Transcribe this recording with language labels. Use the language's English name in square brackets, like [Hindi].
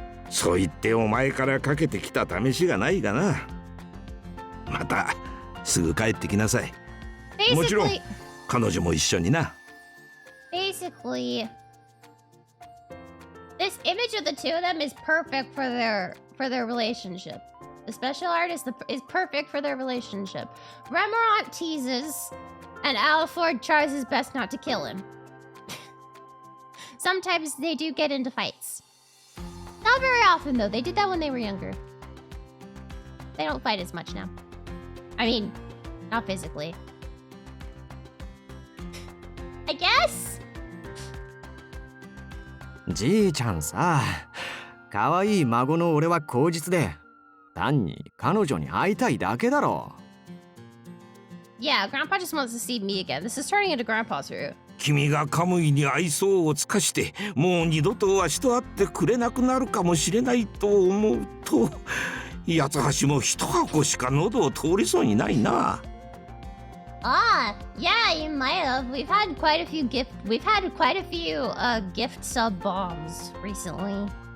[Japanese] So 言ってお前からかけてきた試しがないがな。またすぐ帰ってきなさい。もちろん彼女も一緒にな。 [English] Basically, this image of the two of them is perfect for their relationship. The special art is perfect for their relationship. Remorat teases, and Alford tries his best not to kill him. Sometimes they do get into fights. Not very often, though. They did that when they were younger. They don't fight as much now. I mean, Not physically. I guess? [Japanese] じいちゃんさ、可愛い孫の俺は口実で、単に彼女に会いたいだけだろ。 [English] Yeah, Grandpa just wants to see me again. This is turning into Grandpa's route. [Japanese] 君がカムイに愛想を尽かしてもう二度とわしと会ってくれなくなるかもしれないと思うと、八つ橋も一箱しか喉を通りそうにないな。 [English] Yeah, you might have. We've had quite a few gift sub bombs recently.